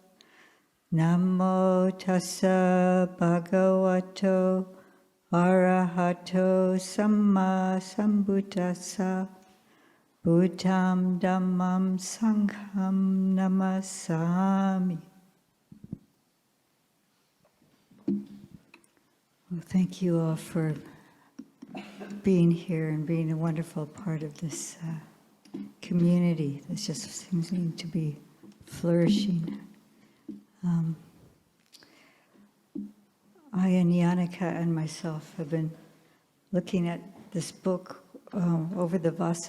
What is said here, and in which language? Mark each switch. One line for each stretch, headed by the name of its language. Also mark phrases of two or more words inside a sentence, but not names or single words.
Pali: Namo tassa bhagavato arahato samma sambuddhassa. Buddham Dhammam Sangham Namasami.
English: Well, thank you all for being here and being a wonderful part of this community that just seems to be flourishing. Ayyā Niyyānika and myself have been looking at this book over the Vasa.